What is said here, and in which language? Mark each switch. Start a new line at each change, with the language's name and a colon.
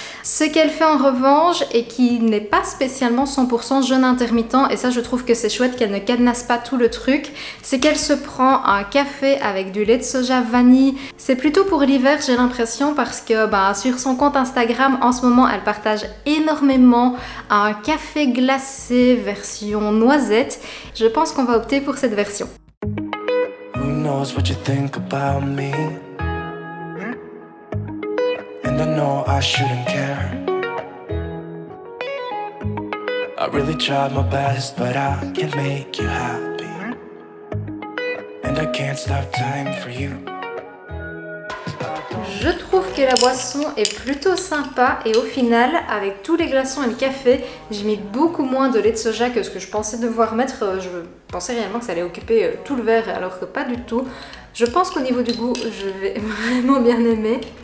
French: Ce qu'elle fait en revanche, et qui n'est pas spécialement 100% jeûne intermittent, et ça je trouve que c'est chouette qu'elle ne cadenasse pas tout le truc, c'est qu'elle se prend un café avec du lait de soja vanille. C'est plutôt pour l'hiver j'ai l'impression parce que sur son compte Instagram en ce moment elle partage énormément un café glacé version noisette. Je pense qu'on va opter pour cette version.
English: Who knows what you think about me? And I know I shouldn't care. I really tried my best, but I can't make you happy. And I can't stop time for you.
French: Je trouve que la boisson est plutôt sympa et au final, avec tous les glaçons et le café, j'ai mis beaucoup moins de lait de soja que ce que je pensais devoir mettre. Je pensais réellement que ça allait occuper tout le verre alors que pas du tout. Je pense qu'au niveau du goût, je vais vraiment bien aimer.